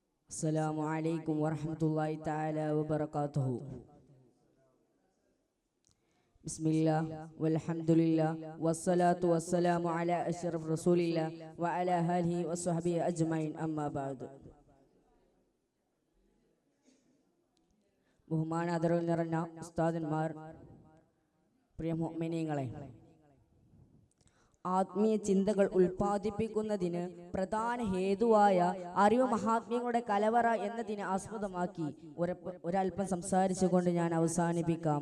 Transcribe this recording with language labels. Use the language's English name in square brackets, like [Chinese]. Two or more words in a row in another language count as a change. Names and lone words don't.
[Arabic] السلام عليكم ورحمة الله تعالى وبركاته. بسم الله والحمد لله والصلاة والسلام على أشرف رسول الله وعلى آله وصحبه أجمعين أما بعد. [Malayalam] ബഹുമാന ആദരവ് നിറഞ്ഞ ഉസ്താദന്മാർ, പ്രിയ മുഅ്മിനീങ്ങളെ, ആത്മീയ ചിന്തകൾ ഉൽപ്പാദിപ്പിക്കുന്നതിന് പ്രധാന ഹേതുവായ അറിവ് മഹാത്മ്യങ്ങളുടെ കലവറ എന്നതിനെ ആസ്പദമാക്കി ഒരൽപ്പം സംസാരിച്ചുകൊണ്ട് ഞാൻ അവസാനിപ്പിക്കാം.